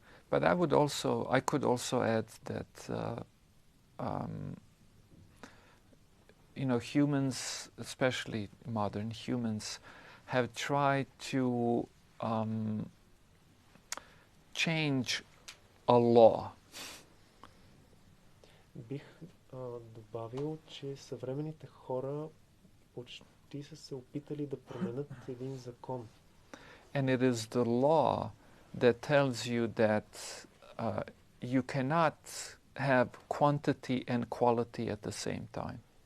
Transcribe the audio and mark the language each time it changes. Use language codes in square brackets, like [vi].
[en] But I could also add that humans, especially modern humans, have tried to change a law. [bg] Бих добавил, че съвременните хора почти са се опитали да променят един закон. [en] And it is the law that tells you that you cannot have quantity and quality at the same time.